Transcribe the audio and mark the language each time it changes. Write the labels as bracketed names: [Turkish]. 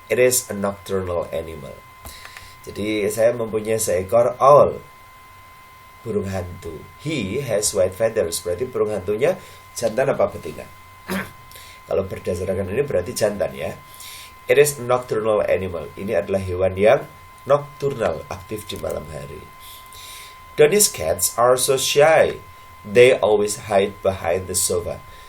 [English] It is a nocturnal animal. [Indonesian] Jadi saya mempunyai seekor owl, burung hantu. [English] He has white feathers. [Indonesian] Berarti burung hantunya jantan apa betina? Kalau berdasarkan ini berarti jantan ya. [English] It is a nocturnal animal. [Indonesian] Ini adalah hewan yang nocturnal, aktif di malam hari. [English] Donnie's cats are so shy. They always hide behind the sofa.